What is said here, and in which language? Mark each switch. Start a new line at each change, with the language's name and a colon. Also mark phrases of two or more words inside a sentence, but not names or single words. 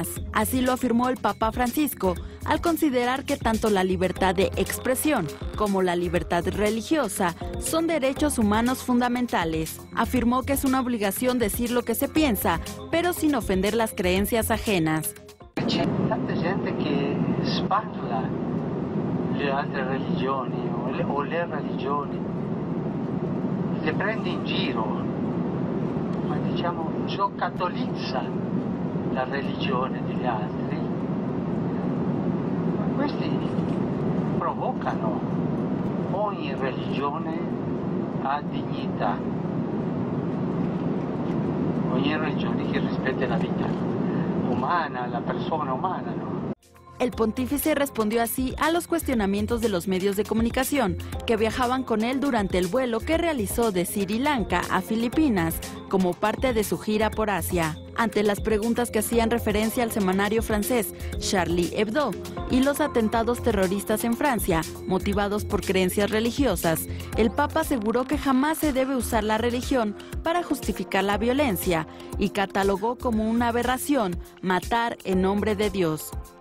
Spanish: Así lo afirmó el Papa Francisco al considerar que tanto la libertad de expresión como la libertad religiosa son derechos humanos fundamentales. Afirmó que es una obligación decir lo que se piensa, pero sin ofender las creencias ajenas.
Italian: C'è tanta gente che spatula le altre religioni o le religioni, le prende in giro, ma diciamo giocattolizza la religione degli altri, questi provocano. Ogni religione ha dignità, ogni religione che rispetta la vita humana, la persona humana, ¿no?
Spanish: El pontífice respondió así a los cuestionamientos de los medios de comunicación que viajaban con él durante el vuelo que realizó de Sri Lanka a Filipinas como parte de su gira por Asia. Ante las preguntas que hacían referencia al semanario francés Charlie Hebdo y los atentados terroristas en Francia, motivados por creencias religiosas, el Papa aseguró que jamás se debe usar la religión para justificar la violencia y catalogó como una aberración matar en nombre de Dios.